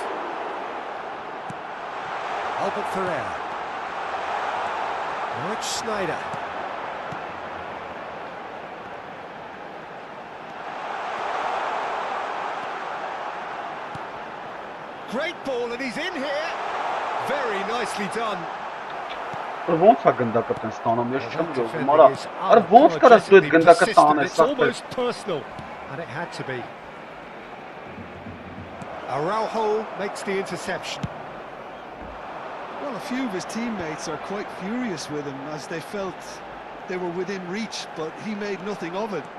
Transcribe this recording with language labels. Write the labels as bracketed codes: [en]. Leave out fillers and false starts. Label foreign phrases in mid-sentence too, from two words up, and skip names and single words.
[en] Albert Ferrer. Rich Snyder. Great ball, and he's in here. Very nicely done. [hy] Ոնց է գնդակը տեն ստանում, ես չեմ գովում, արա, արա ոնց կարաս դու այդ գնդակը տանես, [en] It's almost personal, and it had to be. Araujo makes the interception. Well, a few of his teammates are quite furious with him as they felt they were within reach, but he made nothing of it.